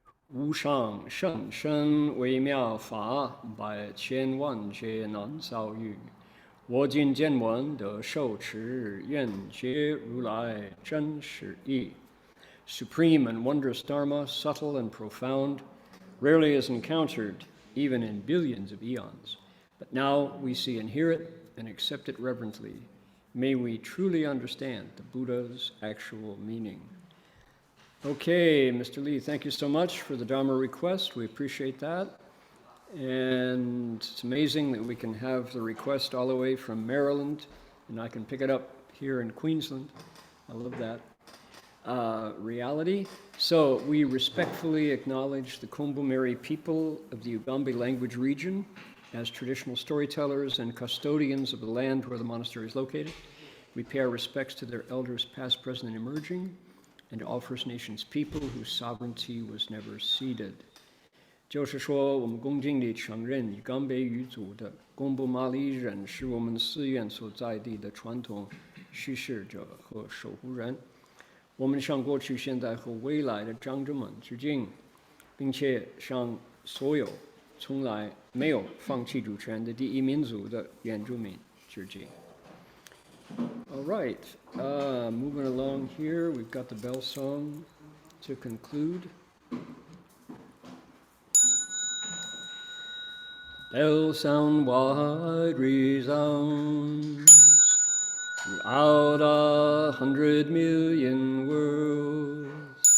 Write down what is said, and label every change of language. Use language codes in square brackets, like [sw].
[zh] 无上甚深微妙法，百千万劫难遭遇。我今见闻得受持，愿解如来真实义。 [en] Supreme and wondrous Dharma, subtle and profound, rarely is encountered even in billions of eons. But now we see and hear it and accept it reverently. May we truly understand the Buddha's actual meaning. Okay, Mr. Lee, thank you so much for the Dharma request. We appreciate that. And it's amazing that we can have the request all the way from Maryland, and I can pick it up here in Queensland. I love that reality. So we respectfully acknowledge the Kombu-Meri people of the Ugambi language region as traditional storytellers and custodians of the land where the monastery is located. We pay our respects to their elders past, present, and emerging, and to all First Nations people whose sovereignty was never ceded. [zh] 就是说，我们恭敬地承认以冈北语族的贡布马里人是我们寺院所在地的传统叙事者和守护人。我们向过去、现在和未来的长者们致敬，并且向所有从来没有放弃主权的第一民族的原住民之际。 [en] All right, moving along here, we've got the bell song to conclude. Bell sound wide resounds throughout 100 million worlds.